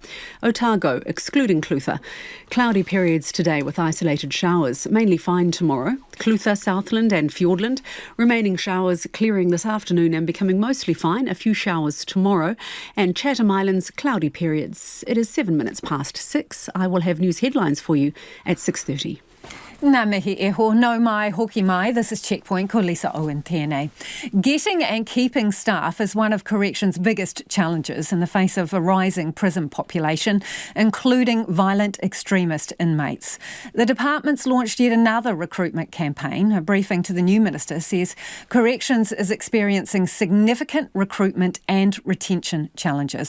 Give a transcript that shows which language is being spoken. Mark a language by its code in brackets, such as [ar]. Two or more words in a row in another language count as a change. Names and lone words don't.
[en] Otago, excluding Clutha. Cloudy periods today with isolated showers, mainly fine tomorrow. Clutha, Southland and Fiordland, remaining showers clearing this afternoon and becoming mostly fine. A few showers tomorrow. And Chatham Islands, cloudy periods. It is 7 minutes past 6. I will have news headlines for you at 6:30. [mi] Ngā mihi e ho, no mai, hoki mai. [en] This is Checkpoint, [mi] ko Lisa Owen tēnei. [en] Getting and keeping staff is one of corrections' biggest challenges in the face of a rising prison population, including violent extremist inmates. The department's launched yet another recruitment campaign. A briefing to the new minister says corrections is experiencing significant recruitment and retention challenges.